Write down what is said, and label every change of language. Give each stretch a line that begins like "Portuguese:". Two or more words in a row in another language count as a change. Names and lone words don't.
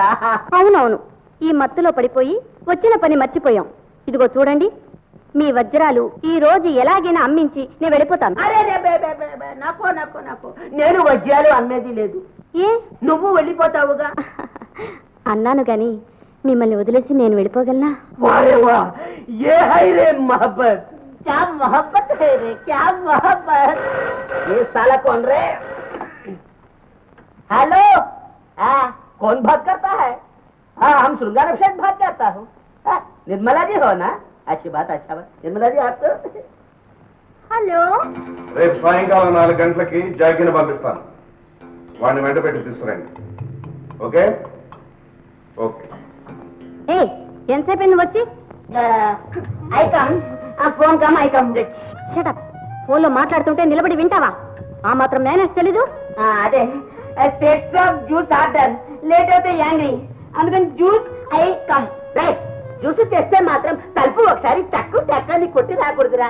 Telugu: అవునవును, ఈ మత్తులో పడిపోయి వచ్చిన పని మర్చిపోయాం. ఇదిగో చూడండి, మీ వజ్రాలు ఈ రోజు ఎలాగైనా అమ్మించి నేను వెళ్ళిపోతాను. అరే నాకు నాకు నాకు నేను వజ్రాలు అమ్మేది లేదు. ఏ? నువ్వు వెళ్ళిపోతావుగా. అన్నాను గాని మిమ్మల్ని వదిలేసి నేను వెళ్ళిపోగలనా?
Hindi: ये है रे मोहब्बत, क्या मोहब्बत है रे, क्या मोहब्बत. ये साला कौन रे? हेलो, कौन बात करता है? हम श्रृंगार अभिषेक बात करता हूँ. निर्मला जी हो ना? अच्छी बात, अच्छा बात. निर्मला जी आप तो.
Telugu: హలో, రేపు సాయంకాలం 4 గంటలకి జాగిని పంపిస్తాను. వాడిని వెంట పెట్టి తీసుకురండి.
English: okay okay.
Telugu: ఏ ఎంతసేపు నువ్వు వచ్చి?
English: I come. phone come I come.
Telugu: షటప్. ఫోన్లో మాట్లాడుతుంటే నిలబడి వింటావా? ఆ మాత్రం మేనేజ్ తెలీదు?
English: అదే takes of juice order late అయితే యాంగ్రీ, అందుకని juice I come.
Telugu: రైట్. జ్యూస్ తెస్తే మాత్రం తలుపు ఒకసారి టక్కు టక్కని కొట్టి రాకూడదురా.